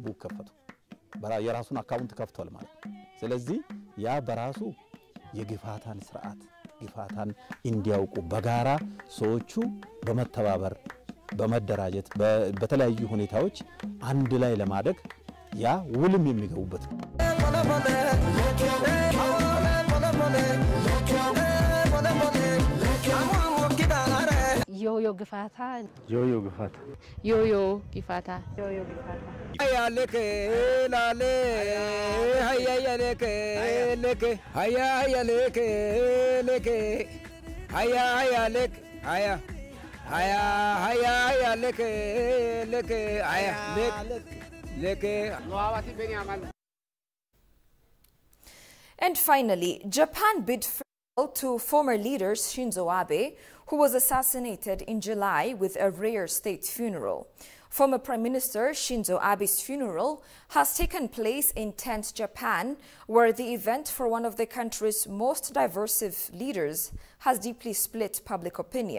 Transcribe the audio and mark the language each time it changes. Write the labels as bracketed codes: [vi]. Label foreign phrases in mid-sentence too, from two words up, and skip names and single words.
[am] ቡክ ከፈቱ የራሱን አካውንት ከፍቷል ማለት ስለዚህ ያ በራሱ የግፋታን ስርዓት ግፋታን እንዲያውቁ በጋራ ሰዎቹ በመተባበር በመደራጀት በተለያዩ ሁኔታዎች አንድ ላይ ለማደግ ያ ውልም የሚገቡበት [wal] Yo-yo gifata. Yo-yo gifata. Yo-yo gifata. Yo-yo gifata. Haya leke lale, haya leke leke, haya leke leke, haya leke, haya leke leke, haya leke. [en] And finally, Japan bid farewell to former leader Shinzo Abe, who was assassinated in July with a rare state funeral. Former Prime Minister Shinzo Abe's funeral has taken place in Tent, Japan, where the event for one of the country's most diverse leaders has deeply split public opinion.